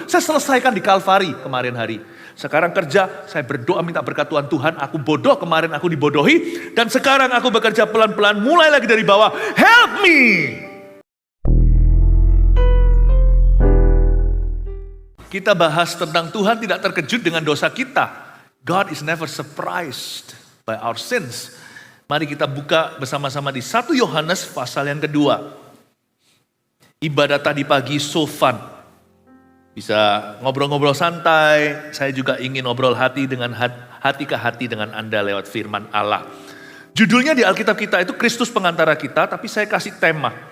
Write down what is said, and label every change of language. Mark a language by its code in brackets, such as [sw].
[id] Saya selesaikan di Kalvari kemarin hari. Sekarang kerja, saya berdoa minta berkat Tuhan. Tuhan, aku bodoh, kemarin aku dibodohi. Dan sekarang aku bekerja pelan-pelan, mulai lagi dari bawah. [en] Help me! [id] Kita bahas tentang Tuhan tidak terkejut dengan dosa kita. [en] God is never surprised by our sins. [id] Mari kita buka bersama-sama di 1 Yohanes pasal yang kedua. Ibadat tadi pagi [en] so fun. [id] Bisa ngobrol-ngobrol santai. Saya juga ingin ngobrol hati ke hati dengan Anda lewat firman Allah. Judulnya di Alkitab kita itu Kristus pengantara kita, tapi saya kasih tema.